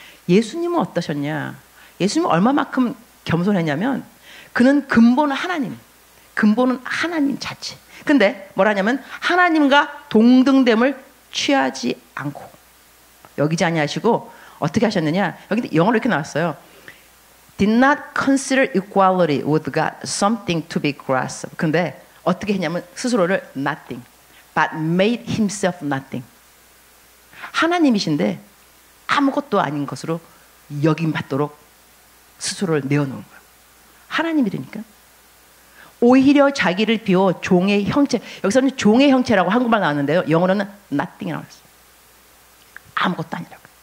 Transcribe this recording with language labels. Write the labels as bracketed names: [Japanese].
[Korean] 예수님은 어떠셨냐? 예수님은 얼마만큼 겸손했냐면 그는 근본 하나님, 근본은 하나님 자체. 근데 뭐라냐면 하나님과 동등됨을 취하지 않고 여기지 아니하시고 어떻게 하셨느냐? 여기 영어로 이렇게 나왔어요. [English] Did not consider equality with God something to be grasped. [Korean] 근데 어떻게 했냐면 스스로를 nothing, [English] but made himself nothing. [Korean] 하나님이신데 아무것도 아닌 것으로 여김받도록 스스로를 내어놓은 거예요. 하나님이라니까. 오히려 자기를 비워 종의 형체. 여기서는 종의 형체라고 한국말 나왔는데요. 영어로는 nothing이라고 했어요. 아무것도 아니라고.